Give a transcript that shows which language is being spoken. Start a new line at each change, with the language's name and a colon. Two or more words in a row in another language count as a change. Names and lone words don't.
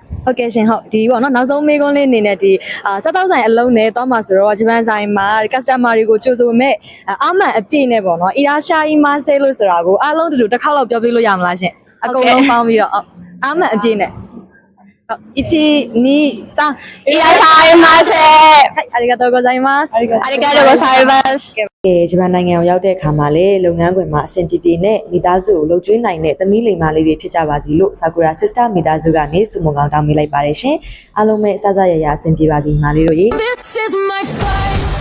Burmese: ဟုတ်ကဲ့ရှင်ဟုတ်ဒီပေါ့နော်နောက်ဆုံးမေးခွန်းလေးအနေနဲ့ဒီစားတောက်ဆိုင်အလုံးနဲ့သွားမှာဆိုတော့ဂျပန်ဆိုင်မှာ customer တွေကိုကြိုဆိုမဲ့အမှန်အပြည့်နဲ့ပေါ့နော်အီရာရှာအီမာဆေလို့ဆိုတာကိုအားလုံးတူတူတစ်ခါလောက်ပြောပြလို့ရမလားရှင်အကုန်လုံးပေါင်းပြီးတော့အမှန်အပြည့်နဲ့1、2、3
Japanese: いらっしゃいませはいありがとうございますありがとうございます
Burmese: ဂျပန်နိုင်ငံကိုရောက်တဲ့အခါမှာလေလုပ်ငန်းခွင်မှာအဆင်ပြေပြေနဲ့မိသားစုကိုလှုပ်ကျွေးနိုင်တဲ့သမီးလိမ္မာလေးတွေဖြစ်ကြပါစီလို့ Sakura Sister မိသားစုကနေဆုမွန်ကောင်းတောင်းပေးလိုက်ပါတယ်ရှင်အားလုံးပဲအစစရရအဆင်ပြေပါစီညီမလေးတို့ရေ